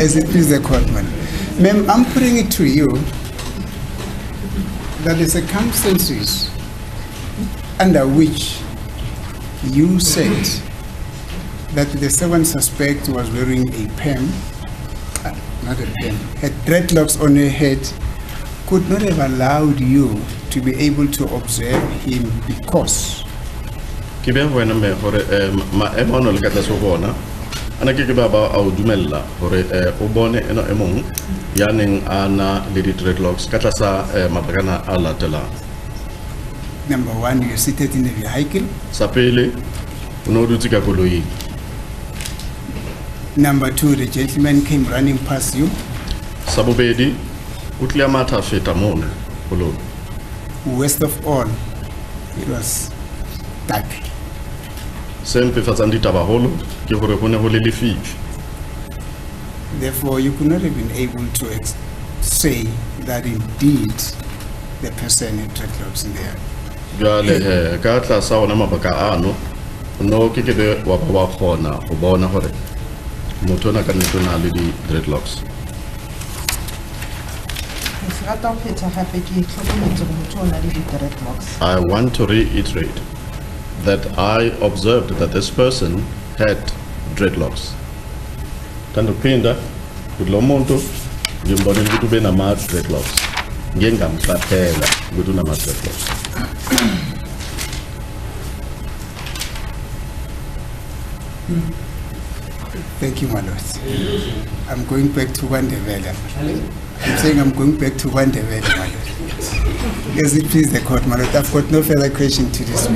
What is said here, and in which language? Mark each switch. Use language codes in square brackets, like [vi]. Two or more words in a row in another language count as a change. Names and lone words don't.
[en] As it please the court, man. Ma'am, I'm putting it to you that the circumstances under which you said that the seventh suspect was wearing a PEM, not a PEM, had dreadlocks on her head, could not have allowed you to be able to observe him because [st] ana ke baba a o dumella hore o bone eno emong yaneng ana le di dreadlocks ka tlasa mabakana a latela. [en] Number one, you're seated in a vehicle. [st] Sa pele o no dutse ka koloi. [en] Number two, the gentleman came running past you. [st] Sa bobedi o tla matha feta mona koloi. [en] Worst of all, it was dark. [st] Sempe fatsang ditaba holo ke hore ho ne ho le lefifi. [en] Therefore, you could not have been able to say that indeed the person had dreadlocks in there. [st] Jale ka tlasa ona mabaka ano no ke be wa ba khona go bona hore motho na ka nnete na le di dreadlocks. rata ho phetha hape ke hlokometse hore motho o na le di-dreadlocks. [en] I want to reiterate that I observed that this person had dreadlocks. [zu] Tandupinda, kulo muntu ngimbone ukuthi ube nama dreadlocks. Ngengamqaphela ukuthi unama dreadlocks. [en] Thank you, my lord. I'm going back to Wandevela. I'm saying I'm going back to Wandevela, my lord. Yes, it please the court, my lord. I've got no further question to this